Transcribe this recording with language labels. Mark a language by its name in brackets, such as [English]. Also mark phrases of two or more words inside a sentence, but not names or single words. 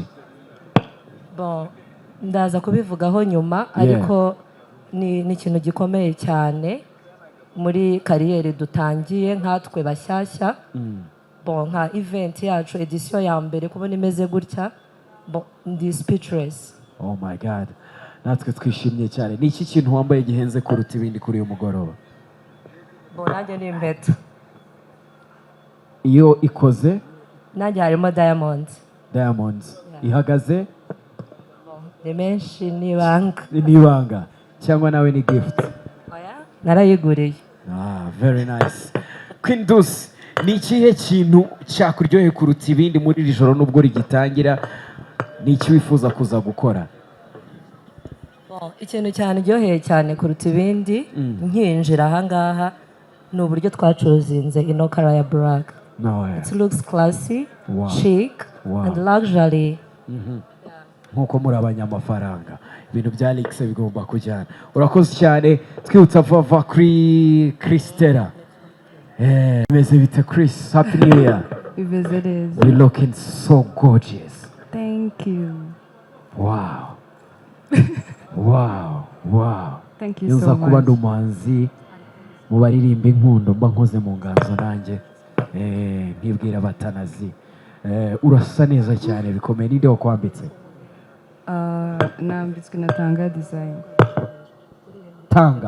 [Kinyarwanda] Bon, ndaza kubivugaho nyuma ariko ni ikintu gikomeye cyane muri kariyeri dutangiye nkatwe bashyashya. Bon, nka event yacu edition ya mbere kubona imeze gutya, bon, ndi speechless. [English] Oh my God. [Kinyarwanda] Natwe twishimye cyane. Ni iki kintu wambaye gihenze kuruta ibindi kuri uyu mugoroba? Bon, nanjye ni impeta. Iyo ikoze? Nanjye harimo diamonds. Diamonds. Ihagaze? Ni menshi n'ibanga. N'ibanga. Cyangwa nawe ni gift? Narayiguriye. [English] Very nice. [Kinyarwanda] Queen Dus, ni ikihe kintu cyakuryoheye kuruta ibindi muri iri joro nubwo rigitangira? Ni iki wifuza kuza gukora? Ikintu cyane ryoheye cyane kuruta ibindi nkinjira aha ngaha ni uburyo twacuruzinze ino kara ya black. [English] It looks classy, chic, and luxury. [Kinyarwanda] Nkuko muri abanyamafaranga ibintu bya Alex bigomba kujyana. Urakoze cyane. Twibutsa vuba kuri Kristera. Meze bite [English] Chris? Happy New Year. You're looking so gorgeous. Thank you. Wow. Wow. Thank you so much. [Kinyarwanda] Kuba ndumanzi mu baririmba inkundo mba nkoze mu nganzo nanjye nkibwira batanazi. Urasa neza cyane bikomeye. Ninde wakwambitse? Nambitswe na Tanga Design. Tanga?